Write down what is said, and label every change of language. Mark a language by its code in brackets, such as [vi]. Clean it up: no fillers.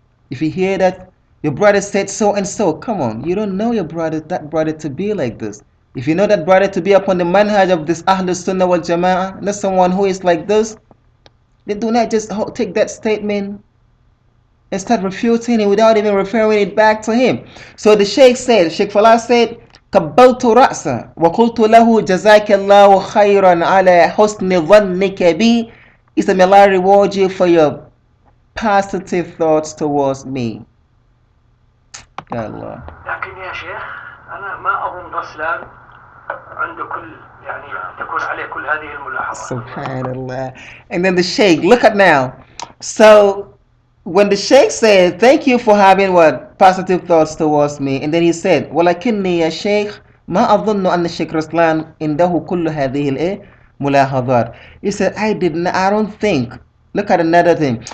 [en] If you hear that your brother said so and so, come on, you don't know that brother to be like this. If you know that brother to be upon the manhaj of this Ahlul Sunnah wal Jama'ah, not someone who is like this, then do not just take that statement and start refuting it without even referring it back to him. So the Sheikh Falaah said, [ar] قبلت رأسه وقلت له جزاك الله خيرا على حسن ظنك بي. [en] He said, may Allah reward you for your positive thoughts towards me. [ar] Ya Allah. لكن يا شيخ أنا ما أظن رسلان عنده كل يعني تكون عليه كل هذه الملاحظات. Subhanallah. [en] And then the Sheikh, look at now. So when the Sheikh said, thank you for having positive thoughts towards me, and then he said, [ar] ولكني يا شيخ ما أظن أن الشيخ رسلان عنده كل هذه الملاحظات. [en] He said, I don't think. Look at another thing.